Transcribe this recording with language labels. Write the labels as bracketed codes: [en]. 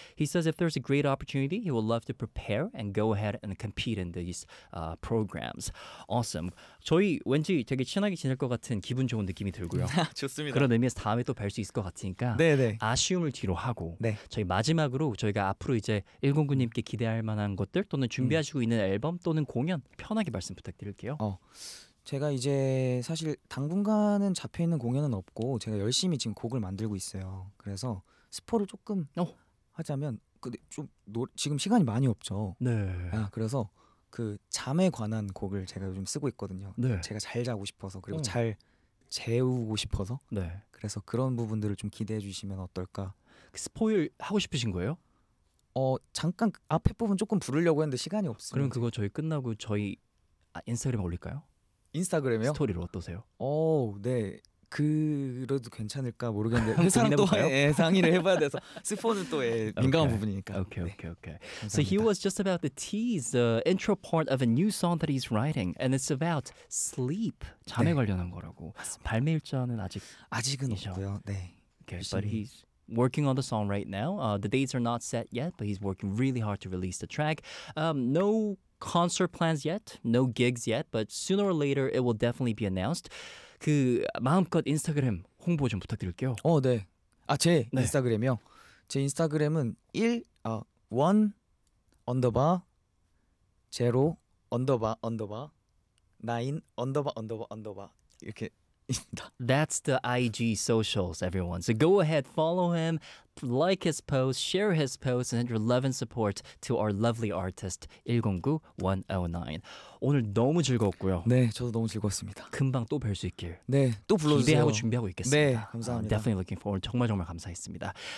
[en] He says if there's a great opportunity, he would love to prepare and go ahead and compete in these programs. Awesome. [ko] 저희 왠지 되게 친하게 지낼 것 같은 기분 좋은 느낌이 들고요. 좋습니다. 그런 의미에서 다음에 또 뵐 수 있을 것 같으니까 네네. 아쉬움을 뒤로 하고 네. 저희 마지막으로 저희가 앞으로 이제 109님께 기대할 만한 것들 또는 준비하시고 있는 앨범 또는 공연 편하게 말씀 부탁드릴게요. 제가 이제 사실 당분간은 잡혀있는 공연은 없고 제가 열심히 지금 곡을 만들고 있어요. 그래서 스포를 조금 하자면 근데 좀 지금 시간이 많이 없죠. 네. 아, 그래서 그 잠에 관한 곡을 제가 요즘 쓰고 있거든요. 네. 제가 잘 자고 싶어서 그리고 잘 재우고 싶어서 네. 그래서 그런 부분들을 좀 기대해 주시면 어떨까. 스포일 하고 싶으신 거예요? 잠깐 앞에 부분 조금 부르려고 했는데 시간이 없어요. 그럼 그거 저희 끝나고 저희 인스타그램에 올릴까요? 인스타그램에요? 스토리로 어떠세요? 네. 그래도 괜찮을까 모르겠는데 회사는 또 상의를 해봐야 돼서 스포는 또 민감한 okay. 부분이니까 오케이 오케이 오케이 [en] So he was just about to tease the intro part of a new song that he's writing and it's about sleep [ko] 잠에 네. 관련한 거라고 맞습니다. 발매일자는 아직은 이죠? 없고요 네. [en] Okay, but he's working on the song right now the dates are not set yet but he's working really hard to release the track no concert plans yet no gigs yet but sooner or later it will definitely be announced [ko] 그 마음껏 인스타그램 홍보 좀 부탁드릴게요. 네. 제 네. 인스타그램이요. 제 인스타그램은 1_0_9___9 이렇게 [en] That's the IG socials, everyone. So go ahead, follow him, like his posts, share his posts, and your love and support to our lovely artist 109109. [ko] 오늘 너무 즐거웠고요. 네, 저도 너무 즐거웠습니다. 금방 또 뵐 수 있길. 네, 또 불러주세요. 기대하고 준비하고 있겠습니다. 네, 감사합니다. [en] Definitely looking forward. [ko] 정말 정말 감사했습니다.